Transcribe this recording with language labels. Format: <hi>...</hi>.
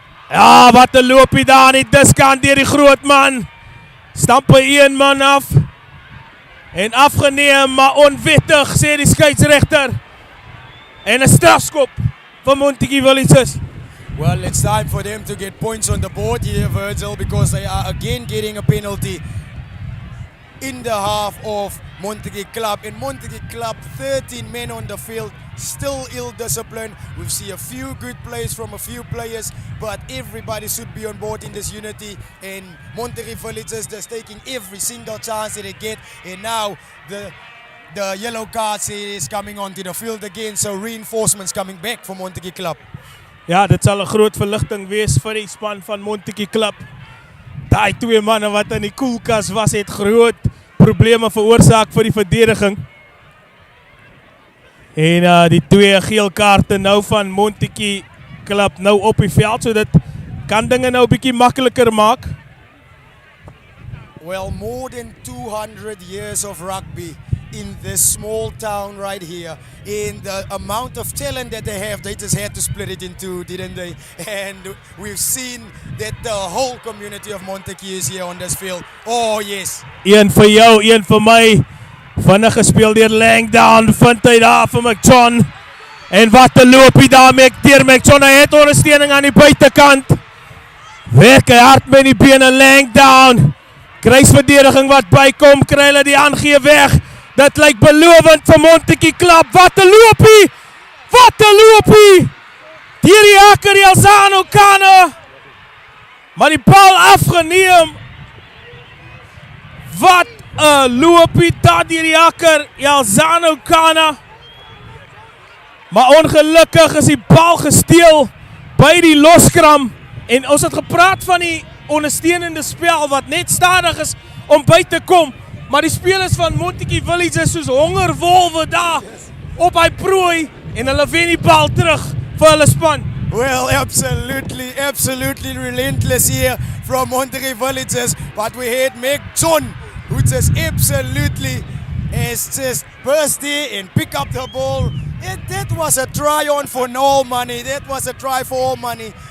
<af>Ja, wat 'n loopie daar nie, diskant deur die groot man. Stamp hy een man af. En afgeneem, maar onwettig, sê die skeieregter. En 'n strafskop vir Montagu Villagers.</af> <en>Well, it's time for them to get points on the board here, Virgil, because they are again getting a penalty in the half of Montagu Club. In Montagu Club, 13 men on the field, still ill-disciplined. We see a few good plays from a few players, but everybody should be on board in this unity. And Montagu Villagers just taking every single chance that they get. And now the yellow card is coming onto the field again, so reinforcements coming back for Montagu Club.</en> <af>Ja, dit sal 'n groot verligting wees vir die span van Montagu Club. Daai twee manne wat in die koelkas was, het groot probleme veroorsaak vir die verdediging. En die twee geel kaarte nou van Montagu Club nou op die veld, so dit kan dinge nou 'n bietjie makliker maak.</af> <en>Well, more than 200 years of rugby in this small town right here. In the amount of talent that they have, they just had to split it in two, didn't they? And we've seen that the whole community of Montagu is here on this field. Oh, yes.</en> <af>Een vir jou, een vir my. Vinnig gespeel deur Langdown, vind hy daar vir McJohn. En wat 'n loopie daar deur McJohn, hy het ondersteuning aan die buitekant. Werk hy hard met die bene, Langdown. Kruisverdediging wat bykom, kry hulle die aangee weg. Dit lyk belovend vir Montagu Club. Wat 'n loopie! Wat 'n loopie! Deur die hakker Elzano Kana. Maar die bal afgeneem. Wat 'n loopie daar deur die hakker Elzano Kana. Maar ongelukkig is die bal gesteel by die loskram. En ons het gepraat van die ondersteunende spel wat net stadig is om by te kom. Maar die spelers van Montagu Villagers soos hongerwolwe daar op hy prooi en hulle wen die bal terug vir hulle span.</af> <en>Well, absolutely relentless here from Montagu Villagers. But we had McJohn, who just absolutely has just burst there and pick up the ball. That was a try on for no money. That was a try for all money.</en>